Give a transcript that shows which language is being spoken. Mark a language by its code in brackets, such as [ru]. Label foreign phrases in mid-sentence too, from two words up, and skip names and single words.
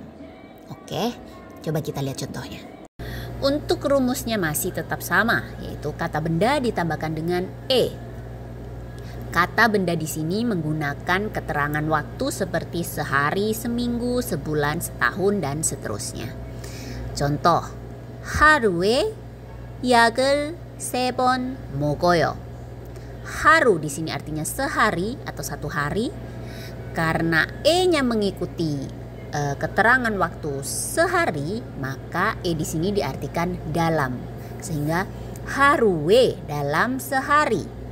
[id] Oke, coba kita lihat contohnya. Untuk rumusnya masih tetap sama, yaitu kata benda ditambahkan dengan Kata benda di sini menggunakan keterangan waktu seperti sehari, seminggu, sebulan, setahun, dan seterusnya. Contoh, [ko] 하루에 약을 3번 먹어요. [id] Haru di sini artinya sehari atau 1 hari. Karena nya mengikuti keterangan waktu sehari, maka di sini diartikan dalam. Sehingga haruwe dalam sehari.